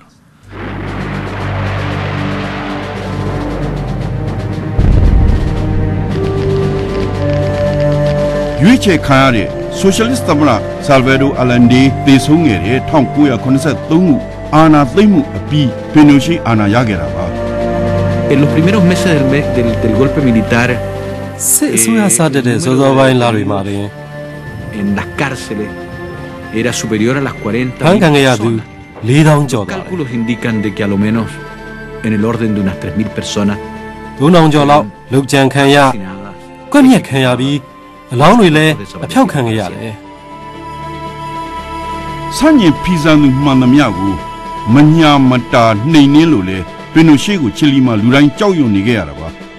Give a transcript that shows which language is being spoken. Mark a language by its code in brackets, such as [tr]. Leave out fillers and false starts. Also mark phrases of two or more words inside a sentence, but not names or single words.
[my] ရွေးချယ်ခံရတဲ့ဆိုရှယ်လစ်သမ္မတဆာလ်ဗေဒိုအလန်ဒေးသေဆုံးခဲ့တဲ့1983ခုအာဏာသိမ်းမှုအပြီးပီနိုရှီအာဏာရခဲ့တာပါ [es] En los primeros meses del golpe militar, en las cárceles era superior a las 40.000 personas. Los cálculos indican de que a lo menos en el orden de unas 3.000 personas [my] ပင်နိုရှေကိုချီလီမှာလူတိုင်းကြောက်ရွံ့နေခဲ့ရတာပါ